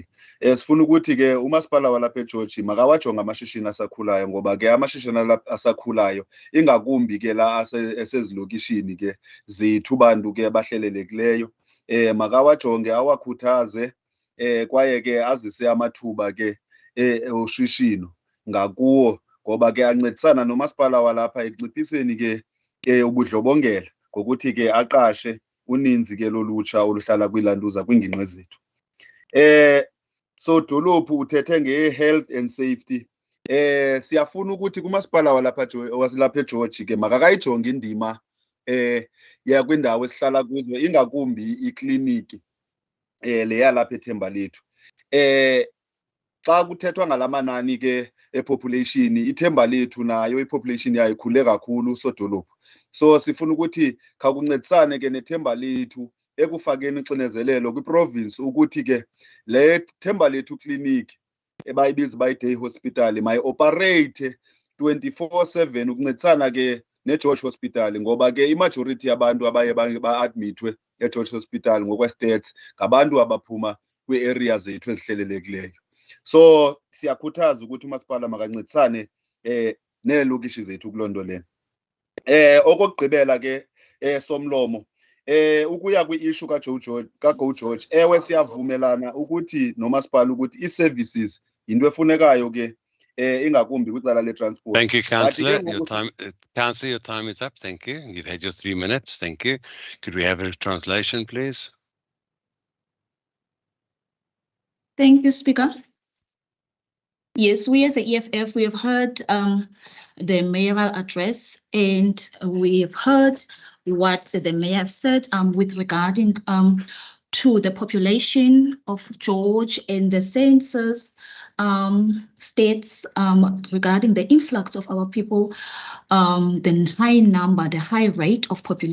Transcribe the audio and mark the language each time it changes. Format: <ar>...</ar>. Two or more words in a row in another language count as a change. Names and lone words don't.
<xh>Sifuna ukuthi ke umasipala walapha eGeorge makawajonge amashishini asakhulayo, ngoba ke amashishini asakhulayo ingakumbi ke la esezilokishini ke zethu bantu ke abahlelelekileyo, makawajonge awakhuthaze kwaye ke azise amathuba ke oshishino ngakuwo, ngoba ke ancedisana nomasipala walapha ekunciphiseni ke ubudlobongela ngokuthi ke aqashe uninzi ke lolutsha oluhlala kwiilantuza kwiingingqi zethu. So dolophu uthethe nge-</xh> <en>health and safety.</en> <xh>Siyafuna ukuthi kumasipala walapha eGeorge ke makakayijonge indima kwindawo esihlala kuzo, ingakumbi ikliniki le yalapha eThembalethu. Xa kuthethwa ngalamanani ke epopulation, iThembalethu nayo ipopulation yayo ikhule kakhulu sodolophu. So sifuna ukuthi khawukuncedisane ke neThembalethu ekufakeni uxinezelelo kwiprovince ukuthi ke le Thembalethu clinic ebayibiza bayi-</xh> <en>day hospital</en> <xh>mayi-operate 24/7 ukuncedisana ke neGeorge Hospital, ngoba ke imajority yabantu abaye ba-admithwe eGeorge Hospital ngokwe-stats ngabantu abaphuma kwii-areas zethu ezihlelelekileyo. So siyakhuthaza ukuthi umasipala makancedisane neelokishi zethu kuloo nto le. Okokugqibela ke Somlomo, ukuya kwi-issue kaGo George, ewe siyavumelana ukuthi nomasipala ukuthi ii-services yinto efunekayo ke ingakumbi kwicala le-transport.</xh> <en>Thank you, Councillor. Councillor, your time is up. Thank you. You've had your 3 minutes. Thank you. Could we have a translation, please? Thank you, Speaker. Yes, we as the EFF, we have heard the mayoral address, and we have heard what the mayor have said with regarding to the population of George and the census states regarding the influx of our people, the high number, the high rate of population.</en>